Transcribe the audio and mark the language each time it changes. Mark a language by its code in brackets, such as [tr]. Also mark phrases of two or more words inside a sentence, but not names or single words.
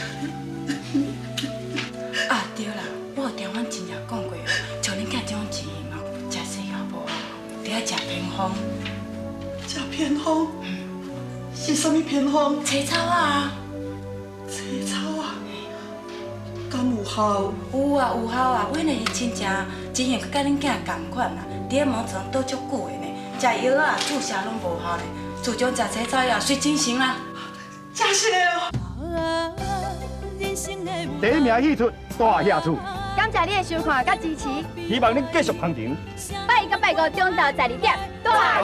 [nan] 啊对啦，我有听阮亲戚讲过，像恁囝这种情形哦，食西药无，得要食偏方。食偏方？是啥物偏方？青草啊。青草啊？敢有效？有啊有效啊，阮的亲戚情形佮甲恁囝同款啦，伫咧毛床倒足久的呢，食药啊注射拢无效呢，自从食青草药随精神啦。真是的哦。第一名戏出大下厝，感谢你的收看甲支持，希望你继续捧场。拜一到拜五中昼12点，大